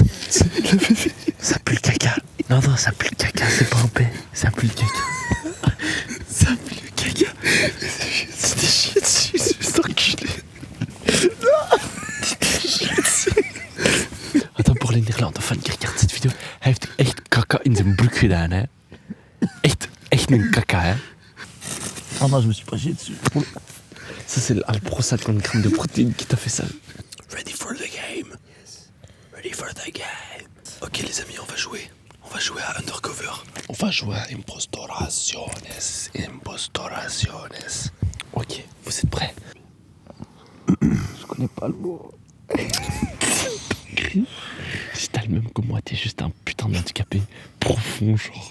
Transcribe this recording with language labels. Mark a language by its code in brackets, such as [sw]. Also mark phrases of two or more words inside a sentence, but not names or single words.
[fr] Ça pue le caca. Non, ça pue le caca, c'est pas un paix. Ça pue le caca. Ça pue le caca. C'était chier dessus, c'est enculé. Attends, pour les Nederlandophonen die regarden cette vidéo, [nl] hij heeft echt kaka in zijn broek gedaan, hè. Echt een kaka, hè. [fr] Ah non, je me suis pas chié dessus. Ça, c'est l'Alpro 50 grammes de protéines qui t'a fait ça. [en] Ready for the game. Ready for the game. [fr] Ok les amis, on va jouer. On va jouer à Undercover. On va jouer à Impostoraciones. Ok, vous êtes prêts? Je connais pas le mot. Si t'as le même que moi, t'es juste un putain d'handicapé profond, genre.